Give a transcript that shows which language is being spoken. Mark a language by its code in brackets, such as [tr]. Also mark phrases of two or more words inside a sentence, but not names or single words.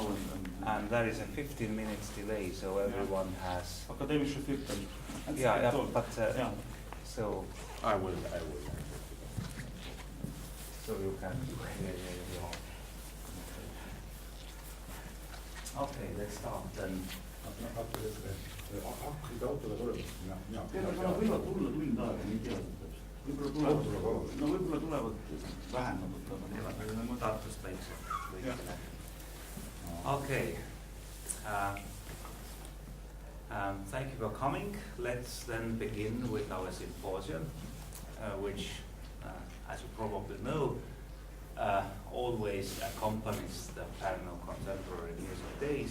[en] And there is a 15 minutes delay, so everyone has. [de] akadeemische filter. [en] Yeah, but Yeah. so I will. so you can. Okay, let's start then. [et] hakkasid autoga tulema? Nad võivad tulla tund aega, ei tea. Võib-olla tulevad vähem. Tartust väiksem. [en] Okay. Thank you for coming. Let's then begin with our symposium, which, as you probably know, always accompanies the Pärnu Contemporary Music Days.